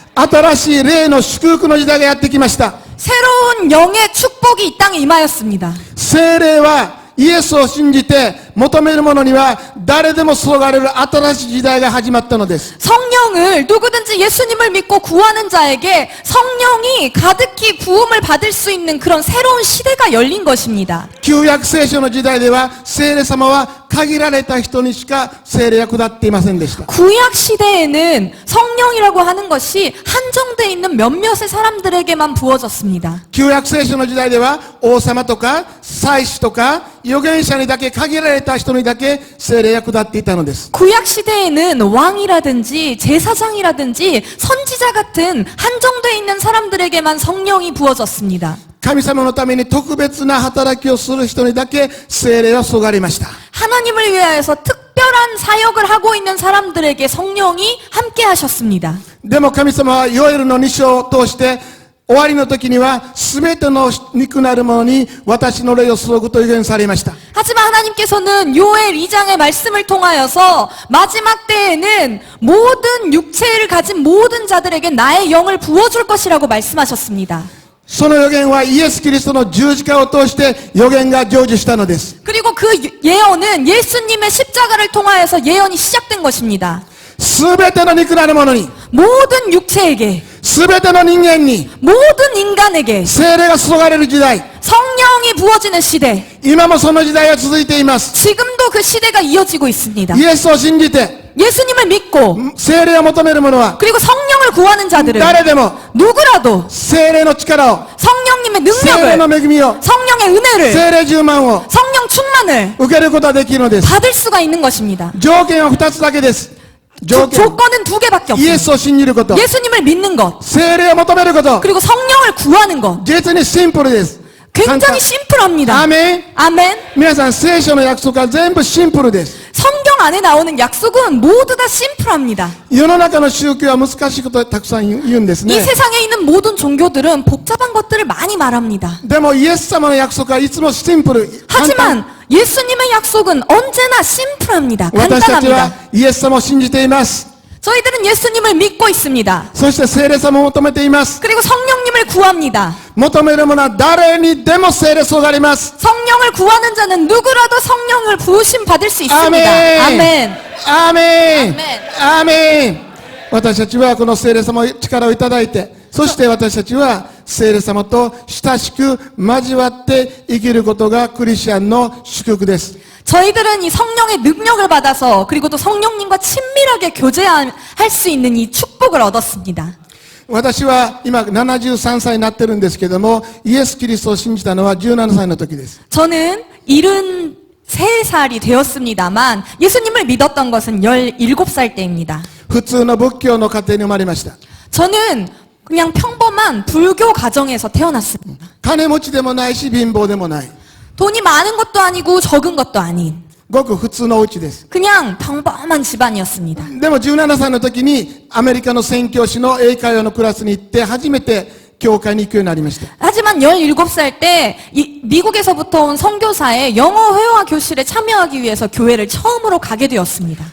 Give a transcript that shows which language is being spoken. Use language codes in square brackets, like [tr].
[ja] 新しい霊の祝福の時代がやってきました。 [ko] 새로운 영의 축복이 이 땅에 임하였습니다. [ja] 聖霊はイエスを信じて求める者には誰でも注がれる新しい時代が始まったのです。 [ko] 성령을 누구든지 예수님을 믿고 구하는 자에게 성령이 가득히 부음을 받을 수 있는 그런 새로운 시대가 열린 것입니다. [ja] 旧約聖書の時代では聖霊様は限られた人にしか聖霊が下っていませんでした。 [ko] 구약 시대에는 성령이라고 하는 것이 한정돼 있는 몇몇의 사람들에게만 부어졌습니다. [ja] 旧約聖書の時代では王様とか祭司とか預言者にだけ限られた人にだけ聖霊が下っていたのです。 [ko] 구약 시대에는 왕이라든지 제사장이라든지 선지자 같은 한정돼 있는 사람들에게만 성령이 부어졌습니다. [ja] 神様のために特別な働きをする人にだけ聖霊は注がれました。 [ko] 하나님을 위하여서 특별한 사역을 하고 있는 사람들에게 성령이 함께 하셨습니다. [ja] でも神様はヨエルの2章を通して終わりの時には全ての肉なるものに私の霊を注ぐと予言されました。 [ko] 하지만 하나님께서는 요엘 2장의 말씀을 통하여서 마지막 때에는 모든 육체를 가진 모든 자들에게 나의 영을 부어줄 것이라고 말씀하셨습니다. [ja] その予言はイエス・キリストの十字架を通して予言が成就したのです。 [ko] 그리고 그 예언은 예수님의 십자가를 통하여서 예언이 시작된 것입니다. [ja] すべての肉なるものに [ko] 모든 육체에게 [ja] すべての人間に [ko] 모든 인간에게 [ja] 聖霊が注がれる時代、 [ko] 성령이 부어지는 시대. [ja] 今もその時代は続いています。 [ko] 지금도 그 시대가 이어지고 있습니다. [ja] イエスを信じて [ko] 예수님을 믿고 [ja] 聖霊を求める者は [ko] 그리고 성령을 구하는 자들은 [ja] 誰でも [ko] 누구라도 [ja] 聖霊の力を、 [ko] 성령님의 [ja] 聖霊の [ko] 능력을 [ja] 恵みを、 [ko] 성령의 은혜를 [ja] 聖霊充満を [ko] 성령 충만을 [ja] 受けることができるのです。 [ko] 받을 수가 있는 것입니다. [ja] 条件は2つだけです。条件 [ko] 조건은 두 개밖에 [ja] イエ [ko] 없습니다. [ja] スを信じること [ko] 예수님을 믿는 것, [ja] 聖霊を求めること [ko] 그리고 성령을 구하는 것. [ja] 実にシンプルです [ko] 굉장히 심플합니다. [ja] アーメン [ko] 아멘. [ja] 皆さん聖書の約束は全部シンプルです [ko] 성경 안에 나오는 약속은 모두 다 심플합니다. [ja] 世の中の宗教は難しいことをたくさん言うんです [ko] 이 [ja] ね [ko] 세상에 있는 모든 종교들은 복잡한 것들을 많이 말합니다. [ja] でもイエス様の約束はいつもシンプル簡単 [ko] 하지만 예수님의 약속은 언제나 심플합니다. [ja] 私たちは [ko] 간단합니다. [ja] イエス様を信じています [ko] 저희들은 예수님을 믿고 있습니다. [ja] そして聖霊様を求めています [ko] 그리고 성령님을 구합니다. [ja] 求めるものは誰にでも聖霊相があります [ko] 성령을 구하는 자는 누구라도 성령을 부으심 받을 수 있습니다. 아멘. 아멘. [ja] アーメン [ko] 아멘. [ja] アーメン私たちはこの聖霊様の力をいただいてそして私たちは聖霊様と親しく交わって生きることがクリスチャンの祝福です [ko] 저희들은 이 성령의 능력을 받아서 그리고 또 성령님과 친밀하게 교제할 수 있는 이 축복을 얻었습니다. [ja] 私は今73歳になってるんですけどもイエス・キリストを信じたのは17歳の時です [ko] 저는 73살이 되었습니다만 예수님을 믿었던 것은 17살 때입니다. [ja] 普通の仏教の家庭に生まれました [ko] 저는 그냥 평범한 불교 가정에서 태어났습니다. [ja] 金持ちでもないし貧乏でもない [ko] 돈이 많은 것도 아니고 적은 것도 아닌 [ja] ごく普通のお家です [ko] 그냥 평범한 집안이었습니다. [ja] でも17歳の時にアメリカの宣教師の英会話のクラスに行って初めて教会に行くようになりました [ko] 하지만 17살 때 미국에서부터 온 선교사의 영어 회화 교실에 참여하기 위해서 교회를 처음으로 가게 되었습니다.